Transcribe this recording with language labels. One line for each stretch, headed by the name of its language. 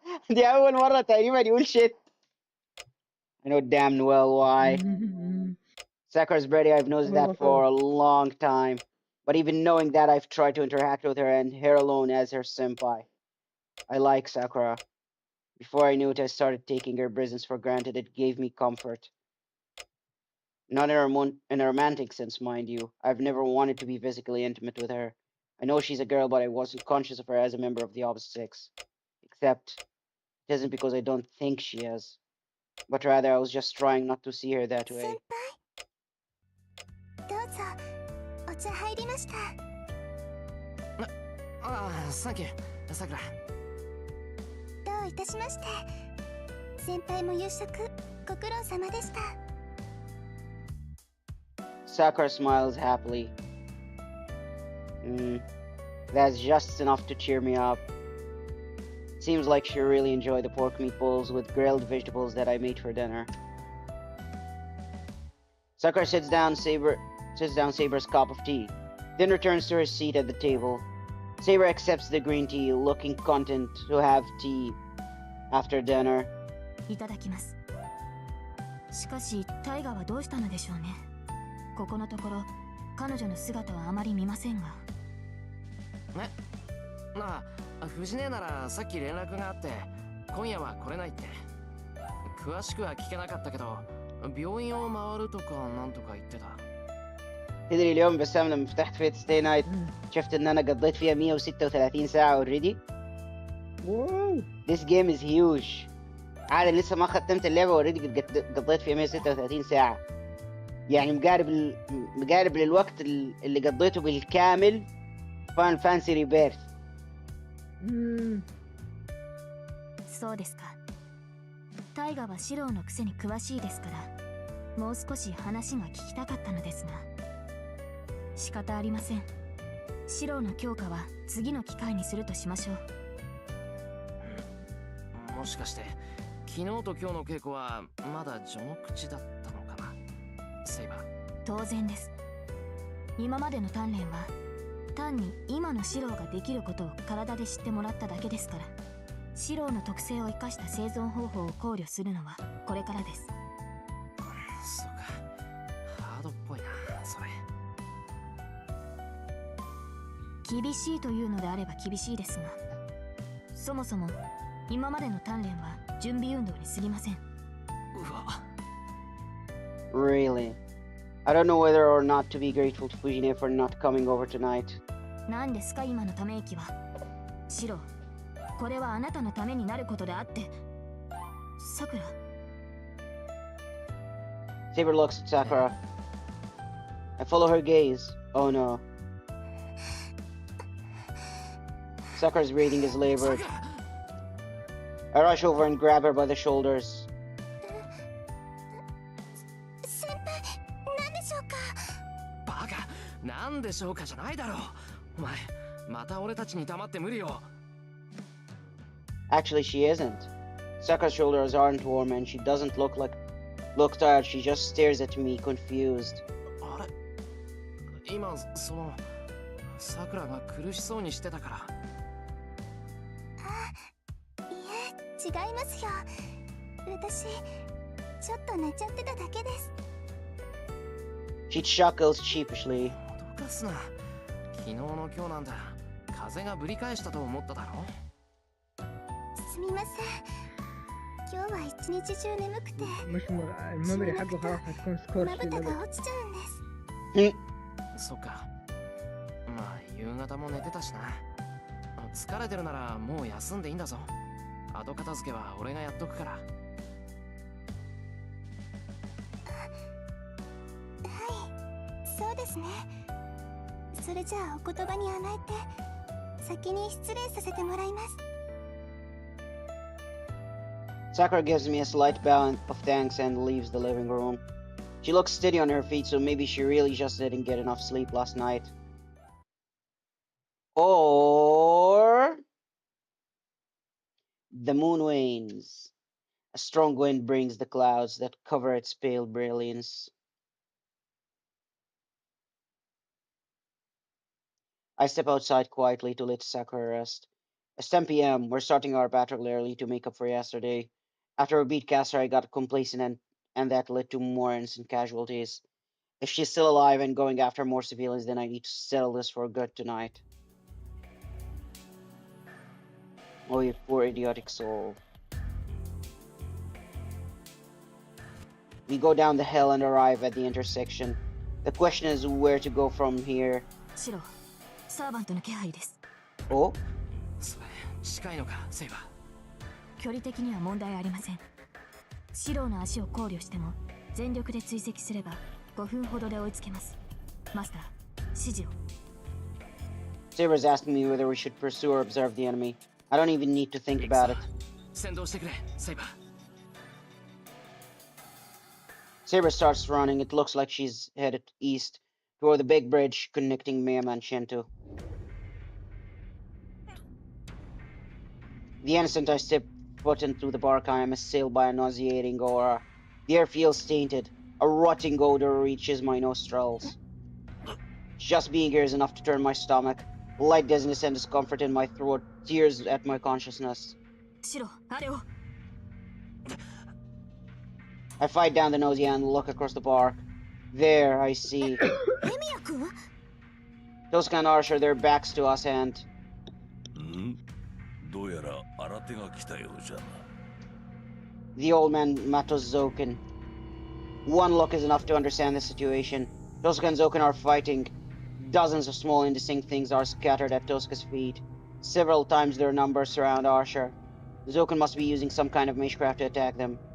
Arabic: دي أول مرة تقريبا يقول shit.
English: I know damn well why. Sakura's ready, I've noticed that for a long time. But even knowing that, I've tried to interact with her and her alone as her senpai. I like Sakura. Before I knew it, I started taking her presence for granted. It gave me comfort. Not in a romantic sense, mind you. I've never wanted to be physically intimate with her. I know she's a girl, but I wasn't conscious of her as a member of the opposite sex. Except, it isn't because I don't think she is. But rather, I was just trying not to see her that way.
Japanese: どうぞお茶入りました。ああ、サンキュー、さくら。どういたしまして。先輩も夕食ご苦労様でした。
English: Sakura smiles happily. That's just enough to cheer me up. Seems like she really enjoyed the pork meatballs with grilled vegetables that I made for dinner. Sakura sits down Saber's cup of tea, then returns to her seat at the table. Saber accepts the green tea, looking content to have tea after dinner.
Japanese: いただきます。しかし、タイガはどうしたのでしょうね。ここのところ、彼女の姿はあまり見ませんが。なあ、藤姉ならさっき連絡があって、今夜は来れないって。詳しくは聞けなかったけど、病院を回るとかなんとか言ってた。
Arabic: تدري اليوم بسام لما فتحت فيت ستي نايت شفت ان انا قضيت فيها 136 ساعة اوريدي.
English: This game is huge.
Arabic: عادي لسه ما ختمت اللعبة اوريدي قضيت فيها 136 ساعة. يعني مقارب للوقت اللي قضيته بالكامل فان فانسي ريبيرث.
Japanese: そうですか。タイガはシローのくせに詳しいですから、もう少し話が聞きたかったのですが。仕方ありません。シローの強化は次の機会にするとしましょう。もしかして昨日と今日の稽古はまだ序の口だったのかな、セイバー。当然です。今までの鍛錬は単に今のシローができることを体で知ってもらっただけですから、シローの特性を生かした生存方法を考慮するのはこれからです。そうか、ハードっぽいなそれ。厳しいというのであれば厳しいですが、そもそも今までの鍛錬は準備運動に過ぎません。うわ。
English: Really? I don't know whether or not to be grateful to Fujine for not coming over tonight.
Japanese: 何ですか今のため息は。シロ、これはあなたのためになることであって。さくら。
English: Saber looks at Sakura. I follow her gaze. Oh no. Sakura's breathing is labored. I rush over and grab her by the shoulders.
Japanese: 先輩、何でしょうか。バカ、なんでしょうかじゃないだろう。お前、また俺たちに黙って無理よ。
English: Actually, she isn't. Sakura's shoulders aren't warm and she doesn't look tired. She just stares at me, confused.
Japanese: あれ、今そのさくらが苦しそうにしてたから。違いますよ。私、ちょっと寝ちゃってただけです。
English: She chuckles sheepishly.
Japanese: 脅かすな。昨日の今日なんだ。風がぶり返したと思っただろ。すみません。今日は一日中眠くて。
Arabic: مش الميموري حقه خلاص هتكون سكور
Japanese: まぶたが落ちちゃうんです。そっか。まあ夕方も寝てたしな。疲れてるならもう休んでいいんだぞ。後片付けは俺がやっとくから。そうですね。それじゃあお言葉に甘えて先に失礼させてもらいます。
English: Sakura gives me a slight bow of thanks and leaves the living room. She looks steady on her feet, so maybe she really just didn't get enough sleep last night. Or the moon wanes. A strong wind brings the clouds that cover its pale brilliance. I step outside quietly to let Sakura rest. It's 10 p.m. We're starting our patrol early to make up for yesterday. After we beat Caster, I got complacent and that led to more innocent casualties. If she's still alive and going after more civilians, then I need to settle this for good tonight. Oh, you poor idiotic soul. We go down the hill and arrive at the intersection. The question is where to go from here.
Japanese: シロ、サーバントの気配です。
English: Oh?
Japanese: それ近いのか、セイバー。距離的には問題ありません。シロの足を考慮しても全力で追跡すれば5分ほどで追いつけます。マスター、指示を。
English: Saber's asking me whether we should pursue or observe the enemy. I don't even need to think about it.
Japanese: 先導してくれ、セイバー。
English: Saber starts running. It looks like she's headed east toward the big bridge connecting Miyama and Shinto. The instant I step foot into the park, I am assailed by a nauseating aura. The air feels tainted. A rotting odor reaches my nostrils. Just being here is enough to turn my stomach. Light dizziness and discomfort in my throat tears at my consciousness.
Japanese: シロ、あれを。
English: I fight down the nausea and look across the park. There, I see
Japanese: エミヤ君？
English: Tosca and Archer, their backs to us, and
Japanese: どうやら新手が来たようじゃな。
English: the old man Matos Zoken. One look is enough to understand the situation. Tosca and Zoken are fighting. Dozens of small indistinct things are scattered at Tosca's feet. Several times their numbers surround Archer. Zoken must be using some kind of magecraft to attack them.